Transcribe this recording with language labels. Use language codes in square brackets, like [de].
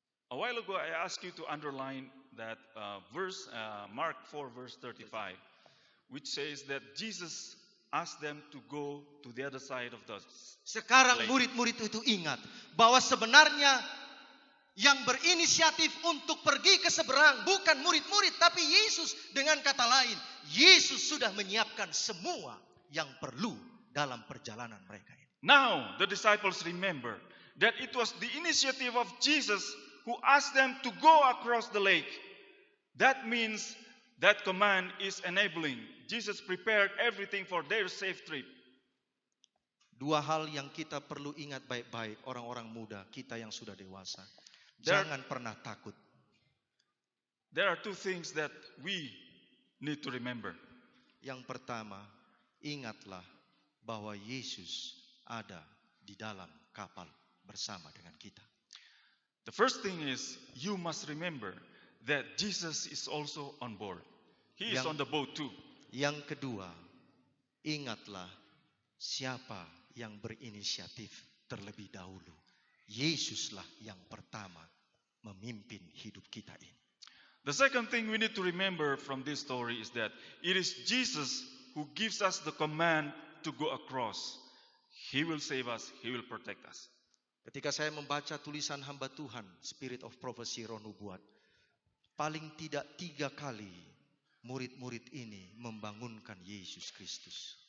[en] A while ago I asked you to underline that verse, Mark 4 verse 35, which says that Jesus asked them to go to the other side of the [id] Sekarang [en] lake. [id] murid-murid itu ingat bahwa sebenarnya yang berinisiatif untuk pergi ke seberang bukan murid-murid, tapi Yesus. Dengan kata lain, Yesus sudah menyiapkan semua yang perlu dalam perjalanan mereka ini. [en] Now the disciples remember that it was the initiative of Jesus who asked them to go across the lake. That means that command is enabling. Jesus prepared everything for their safe trip. [id] Dua hal yang kita perlu ingat baik-baik, orang-orang muda, kita yang sudah dewasa. [en] There- [id] Jangan pernah takut. [en] There are two things that we need to remember. [id] Yang pertama, ingatlah bahwa Yesus ada di dalam kapal bersama dengan kita. [en] The first thing is you must remember that Jesus is also on board. He is [id] Yang- [en] on the boat too. [id] Yang kedua, ingatlah siapa yang berinisiatif terlebih dahulu. Yesuslah yang pertama memimpin hidup kita ini. [en] The second thing we need to remember from this story is that it is Jesus who gives us the command to go across. He will save us, He will protect us. [id] Ketika saya membaca tulisan hamba Tuhan, Spirit of Prophecy Roh Nubuat, paling tidak 3 kali murid-murid ini membangunkan Yesus Kristus.